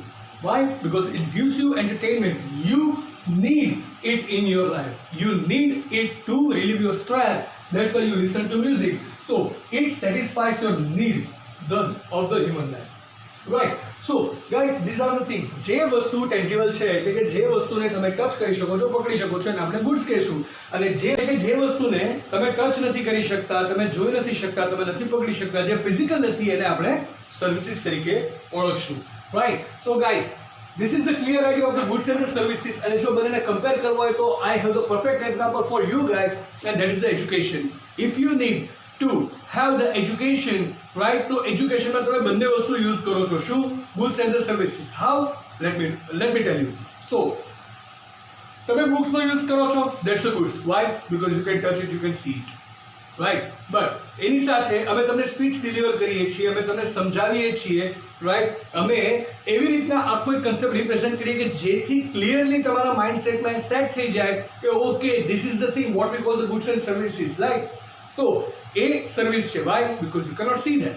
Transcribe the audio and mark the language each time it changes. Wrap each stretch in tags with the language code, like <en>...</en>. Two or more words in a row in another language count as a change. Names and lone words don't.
<en>Why? Because it gives you entertainment. You need it in your life. You need it to relieve your stress. That's why you listen to music. So it satisfies your need of the human life, right? So guys, these are the things.</en> <gu>જે વસ્તુ ટેન્જિબલ છે એટલે કે જે વસ્તુને તમે ટચ કરી શકો છો, પકડી શકો છો, એને આપણે ગુડ્સ કહીશું. અને જે વસ્તુને તમે ટચ નથી કરી શકતા, તમે જોઈ નથી શકતા, તમે નથી પકડી શકતા, જે ફિઝિકલ નથી, એને આપણે સર્વિસીસ તરીકે ઓળખશું, right? So guys, this is the clear idea of the goods and the services. અને જો બંનેને કમ્પેર કરવો હોય તો</gu> <en>I have the perfect example for you guys, and that is the education. If you need to have the education, right?</en> <gu>તો એજ્યુકેશનમાં તમે બંને વસ્તુ યુઝ કરો છો. શું?</gu> <en>goods and the services. How? Let me tell you.</en> <gu>So તમે બુક્સનો યુઝ કરો છો,</gu> <en>that's a goods. Why? Because you can touch it, you can see it, right?</en> <gu>But એની સાથે અમે તમને સ્પીચ ડિલિવર કરીએ છીએ, અમે તમને સમજાવીએ છીએ, રાઈટ? અમે એવી રીતના આખો એક કન્સેપ્ટ રિપ્રેઝન્ટ કરીએ કે જેથી ક્લિયરલી તમારા માઇન્ડસેટમાં સેટ થઈ જાય કે</gu> <en>okay, this is the thing what we call the goods and services, right?</en> <gu>તો એ સર્વિસ છે.</gu> <en>why? because you cannot see that.</en>